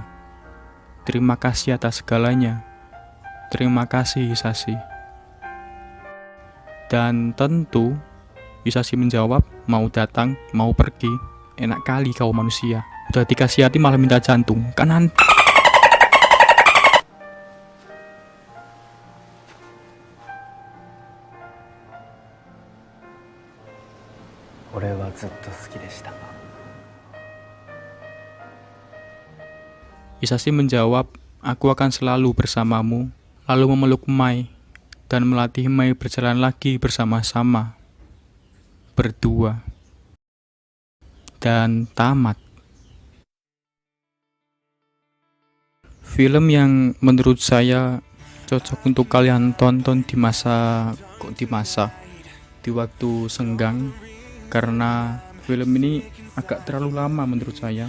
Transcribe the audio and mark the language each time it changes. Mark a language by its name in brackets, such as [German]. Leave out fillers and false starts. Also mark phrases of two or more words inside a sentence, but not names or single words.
[Indonesian] Terima kasih atas segalanya. Terima kasih Hisashi. Dan tentu, Hisashi menjawab, mau datang, mau pergi. Enak kali kau manusia. Udah dikasih hati malah minta jantung. Kanan. [Japanese] 俺はずっと好きでした。 [Indonesian] Hisashi menjawab, Aku akan selalu bersamamu, lalu memeluk Mai, dan melatih Mai berjalan lagi bersama-sama. Berdua. Dan tamat. Film yang menurut saya cocok untuk kalian tonton di waktu senggang, karena film ini agak terlalu lama menurut saya.